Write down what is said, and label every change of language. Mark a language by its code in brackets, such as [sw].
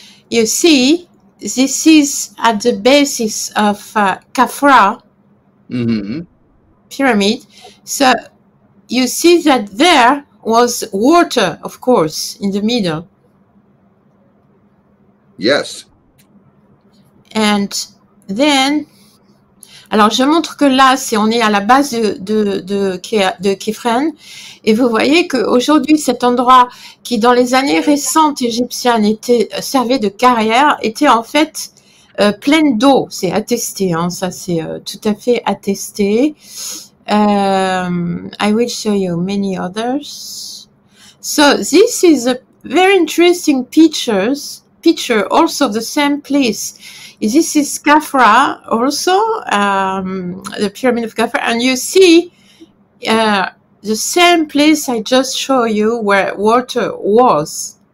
[en] You see, this is at the basis of Khafra Mm-hmm. pyramid. So you see that there was water, of course, in the middle. Yes. And then, [fr] alors je montre que là, on est à la base de Khafra, et vous voyez qu'aujourd'hui, cet endroit qui, dans les années récentes égyptiennes, servait de carrière, était en fait pleine d'eau. C'est attesté, hein, ça c'est tout à fait attesté. [en] I will show you many others. So this is a very interesting picture also of the same place. This is Khafra also, the pyramid of Khafra, and you see the same place I just showed you where water was.